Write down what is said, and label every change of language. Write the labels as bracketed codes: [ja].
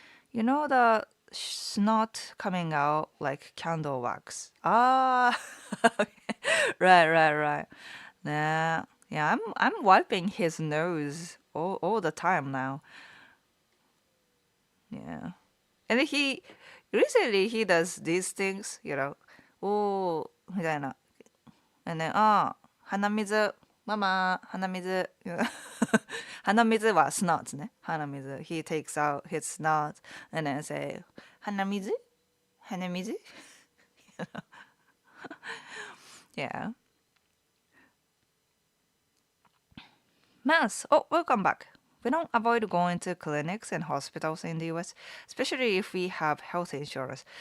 [en] You know the snot coming out like candle wax. Ah, Right. Yeah, I'm wiping his nose all the time now. Yeah. And he recently he does these things, Oh, [ja] みたいな. And then, 鼻水、ママ、鼻水。鼻水は snot ね。鼻水. [en] He takes out his snot and then say, [ja] 鼻水? 鼻水? [en] Yeah. Mass. Oh, welcome back. We don't avoid going to clinics and hospitals in the US, especially if we have health insurance.